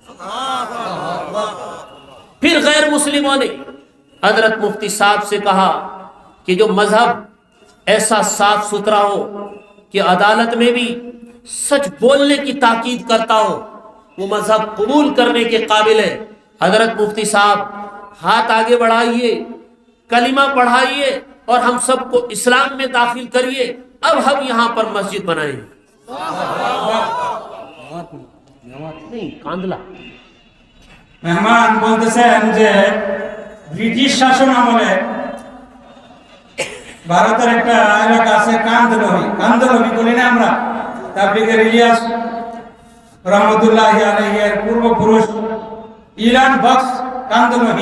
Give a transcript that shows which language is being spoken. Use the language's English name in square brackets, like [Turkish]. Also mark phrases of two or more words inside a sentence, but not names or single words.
[Urdu] پھر غیر مسلموں نے حضرت مفتی صاحب سے کہا کہ جو مذہب ایسا صاف ستھرا ہو کہ عدالت میں بھی سچ بولنے کی تاکید کرتا ہو، وہ مذہب قبول کرنے کے قابل ہے۔ حضرت مفتی صاحب ہاتھ آگے بڑھائیے، کلمہ پڑھائیے اور ہم سب کو اسلام میں داخل کریے، اب ہم یہاں پر مسجد بنائیں گے۔ نہیں، [Bangla] কান্দলা মেহমান বলতেছেন যে ব্রিটিশ শাসন আমলে ভারতের একটা এলাকা আছে কান্দলভি বলি না আমরা, তাবলিগের ইলিয়াস [Arabic] رحمة الله عليهর [Bangla] পূর্বপুরুষ ইলান বক্স কান্দলভি।